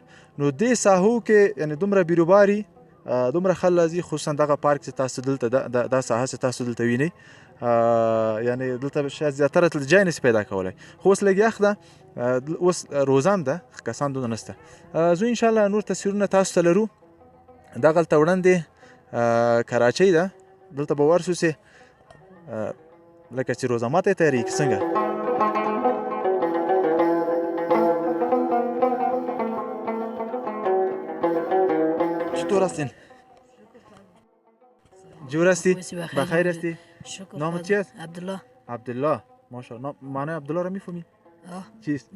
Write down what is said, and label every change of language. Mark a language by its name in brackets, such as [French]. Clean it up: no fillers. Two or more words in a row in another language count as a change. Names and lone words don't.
[Pashto] نو دې ساحو کې یعنی دومره بیروباري دومره خل راځي، خصوصا دغه پارک چې تاسو دلته دا ساحه چې تاسو دلته وینئ، یعنی دلته شاید زیاتره ځای نشي پیدا کولی، خو اوس لږ یخ ده، اوس روزه هم ده، کسان دونه نشته. زه انشاءالله نور تصویرونه تاسو ته لرو. دغلته وړاندې کراچۍ ده، دلته به ورسو چې لکه چې روزه ماته تیارېږي که څنګه. [Persian] چطور هستین؟ جور هستی؟ بخیر هستی؟ نامت چی است؟ عبدالله. ماشاءالله. معنی عبدالله را میفهمی؟ چیست؟